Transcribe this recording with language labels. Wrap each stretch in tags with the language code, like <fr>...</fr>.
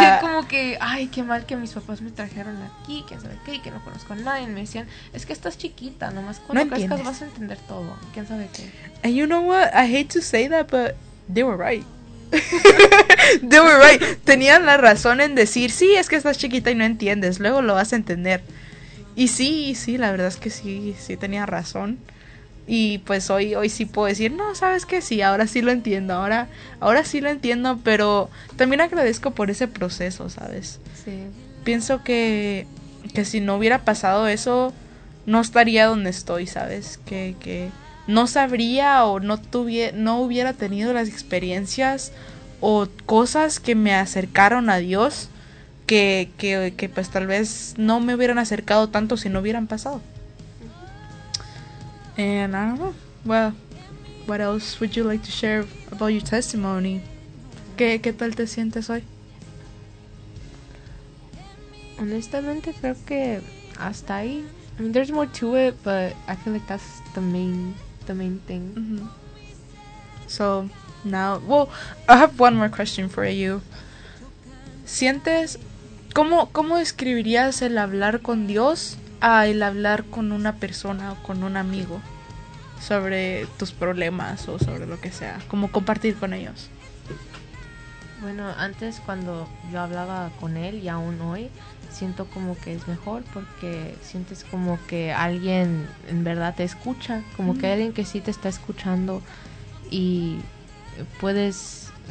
<es>Decía como que, ay, qué mal que mis papás me trajeron aquí, que sabe qué, que no conozco a nadie. Me decían, es que estás chiquita, nomás cuando crezcas vas a entender todo. ¿Quién sabe qué?</es> <en>And you know what? I hate to say that, but they were right. They were right.</en> <es>Tenían la razón en decir, sí, es que estás chiquita y no entiendes, luego lo vas a entender. Y sí, la verdad es que sí tenía razón. Y pues hoy sí puedo decir, no, ¿sabes qué? Sí, ahora sí lo entiendo, ahora sí lo entiendo, pero también agradezco por ese proceso, ¿sabes? Sí. Pienso que si no hubiera pasado eso, no estaría donde estoy, ¿sabes? Que no sabría o no hubiera tenido las experiencias o cosas que me acercaron a Dios. Que pues tal vez no me hubieran acercado tanto si no hubieran pasado.</es> <en>And I don't know. Well, what else would you like to share about your testimony?</en> <es>¿Qué tal te sientes hoy? Honestamente creo que hasta ahí.</es> <en>I mean, there's more to it, but I feel like that's the main thing. So now, well, I have one more question for you.</en> <es>¿Sientes ¿Cómo describirías el hablar con Dios a el hablar con una persona o con un amigo sobre tus problemas o sobre lo que sea? ¿Cómo compartir con ellos? Bueno, antes cuando yo hablaba con él y aún hoy, siento como que es mejor porque sientes como que alguien en verdad te escucha, como que alguien que sí te está escuchando y puedes...</es>